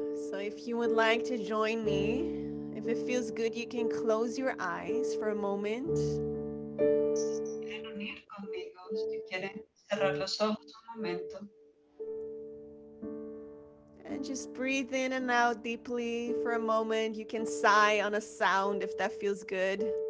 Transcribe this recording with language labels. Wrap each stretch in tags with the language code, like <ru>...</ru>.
<en>So if you would like to join me, if it feels good, you can close your eyes for a moment.</en> <es>Si quieren unir conmigo, si quieren cerrar los ojos un momento.</es> <en>And just breathe in and out deeply for a moment. You can sigh on a sound if that feels good.</en>